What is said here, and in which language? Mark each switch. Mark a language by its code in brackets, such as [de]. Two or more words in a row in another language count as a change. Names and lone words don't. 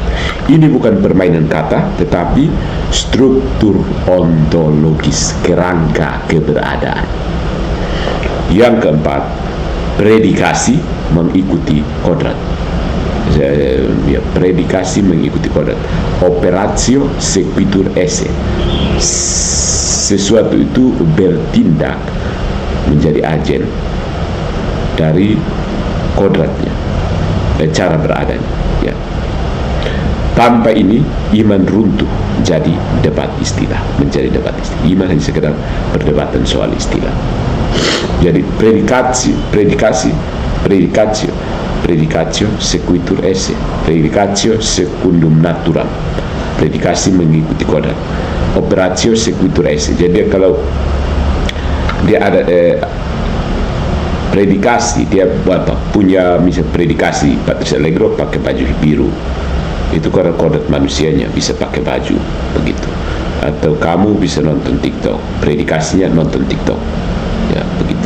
[id] Ini bukan permainan kata, tetapi struktur ontologis, kerangka keberadaan. Yang keempat, predikasi mengikuti kodrat. Ya, predikasi mengikuti kodrat. [la] Operatio sequitur esse. [id] Sesuatu itu bertindak menjadi agen dari kodratnya, cara beradanya. Ya. Tanpa ini iman runtuh jadi debat istilah, menjadi debat istilah. Iman hanya sekedar perdebatan soal istilah. [la] Jadi predicatio sequitur esse, predicatio secundum naturam. [id] Predikasi mengikuti kodrat. [la] Operatio sequitur esse. [id] Jadi kalau dia ada predikasi, dia punya misalnya predikasi Patrice Allegro pakai baju biru, itu karena kodrat manusianya bisa pakai baju begitu. Atau kamu bisa nonton TikTok, predikasinya nonton TikTok, ya begitu.